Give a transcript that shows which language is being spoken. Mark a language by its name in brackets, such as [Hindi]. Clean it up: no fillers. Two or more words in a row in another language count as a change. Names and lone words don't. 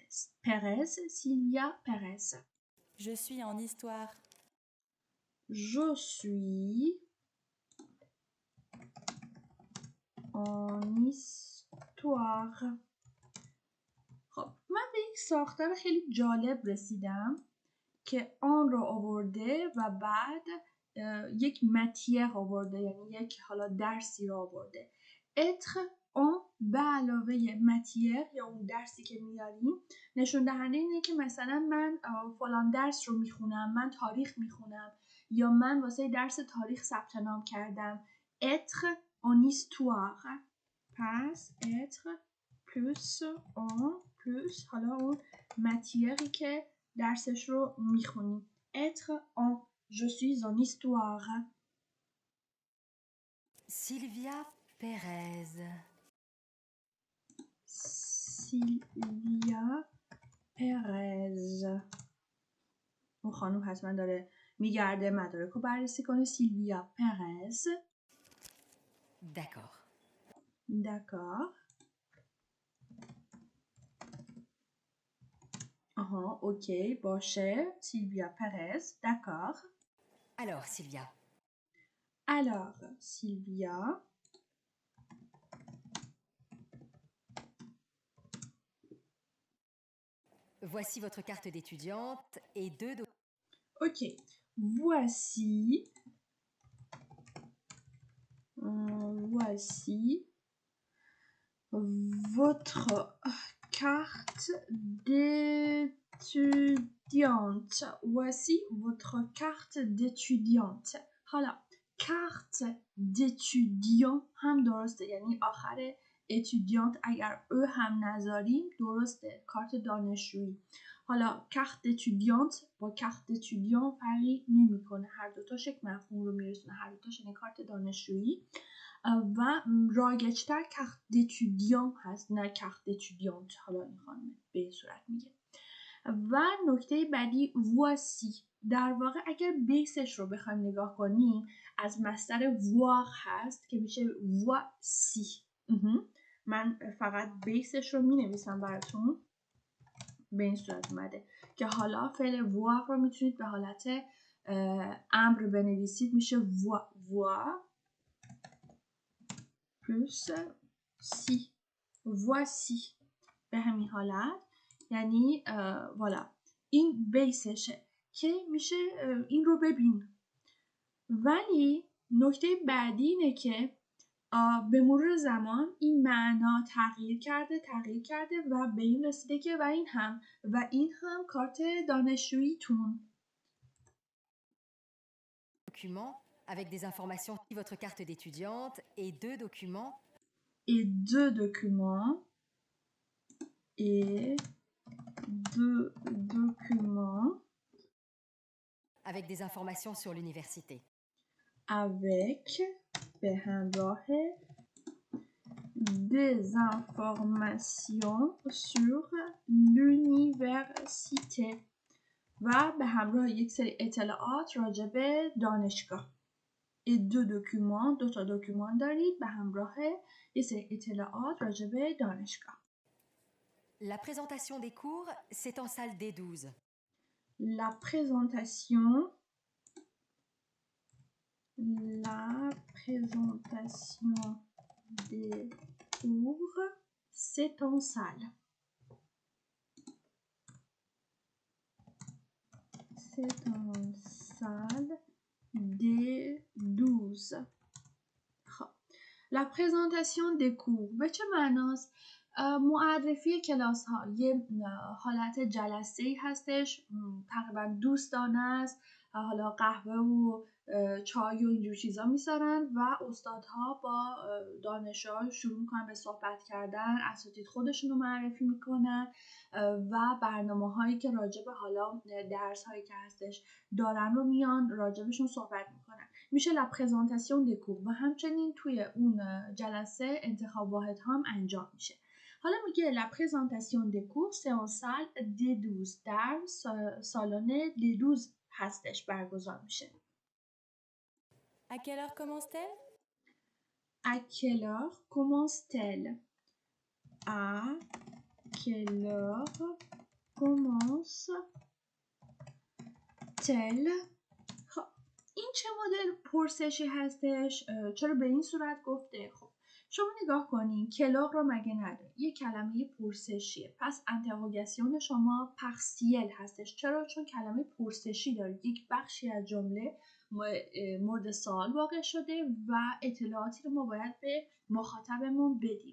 [Persian] پرز، سیلویا پرز. [French] Je suis en histoire. Je suis en histoire. [Persian] خب من به یک ساختار خیلی جالب رسیدم که آن رو آورده و بعد یک متیه آورده، یعنی یک حالا درسی رو آورده. [French] être en [Persian] به علاوه متیه یا اون درسی که میاریم نشون دهنده اینه که مثلا من فلان درس رو میخونم، من تاریخ میخونم یا من واسه درس تاریخ ثبت نام کردم. [French] être en histoire. [Persian] پس [French] être plus en plus [Persian] حالا اون متیری که درسش رو میخونیم. [French] être en. Je suis en histoire. Sylvia Perez. [Persian] سیلویا پرز. اون خانم حتما داره میگرده مدارک رو بررسی کنه. سیلویا پرز. [French] D'accord. D'accord. [Persian] آها اوکی باشه. سیلویا پرز. [French] D'accord. Alors, Sylvia, Alors سیلویا. voici votre carte d'étudiante et deux Ok. Voici. Voici votre carte d'étudiante. Voici votre carte d'étudiante. [Persian] حالا [French] carte d'étudiant [Persian] هم درسته، یعنی آخر étudiante اگر او هم نذاریم درسته، کارت دانشجویی. حالا [French] carte d'étudiante [Persian] با [French] carte d'étudiant [Persian] فرقی نمیکنه، هر دوتاش یک مفهوم رو میرسونه، هر دوتاش یعنی کارت دانشجویی. و رایج‌تر کارت [French] d'étudiant [Persian] هست نه کارت [French] d'étudiante. [Persian] حالا این خانم به این صورت میگه. و نکته بعدی voici. در واقع اگر بیسش رو بخوایم نگاه کنیم از مصدر voir هست که میشه voici. من فقط بیسش رو می نویسم براتون. به این صورت اومده که حالا فعل voir رو میتونید به حالت امر بنویسید، میشه [French] voir plus si. [Persian] voici به همین حالت، یعنی والا این بیسشه که میشه این رو ببین. ولی نکته بعدی اینه که به مرور زمان این معنا تغییر کرده و به این رسیده که و این هم کارت دانشجوییتون. [French] documents avec des informations sur votre carte d'étudiante et deux documents Et deux documents. Et deux documents. avec des informations sur l'université. [Persian] Avec به همراه [French] des informations sur l'université [Persian] و به همراه یک سری اطلاعات راجع به دانشگاه. [French] et deux documents. [Persian] دو تا دکومان دارید به همراه یک سری اطلاعات راجع به دانشگاه. [French] La présentation des cours, c'est en salle D12. La présentation des cours, c'est en salle. C'est en salle D12. La présentation des cours [Persian] به چه معناست؟ معرفی کلاس ها یه حالت جلسه‌ای هستش، تقریبا دوستانه است. حالا قهوه و چای و اینجور چیزا میسارن و استادها با دانشجوها شروع میکنن به صحبت کردن، اساتید خودشون رو معرفی میکنن و برنامه هایی که راجع به حالا درس هایی که هستش دارن رو میان راجبشون صحبت میکنن. میشه [French] la présentation des cours [Persian] و همچنین توی اون جلسه انتخاب واحد هم انجام میشه. حالا میگه [French] la présentation des cours c'est en salle D12 [Persian] در سالن D12 هستش برگزار میشه. [French] À quelle heure commence-t-elle? À quelle heure commence-t-elle? À quelle heure commence-t-elle? [Persian] این چه مدل پرسشی هستش؟ چرا به این صورت گفته؟ خب شما نگاه کنین کلاغ رو مگه نداره، یه کلمه پرسشیه، پس انتروگاسیون شما پارسیل هستش. چرا؟ چون کلمه پرسشی داره، یک بخشی از جمله مورد سوال واقع شده و اطلاعاتی رو ما باید به مخاطبمون بدیم.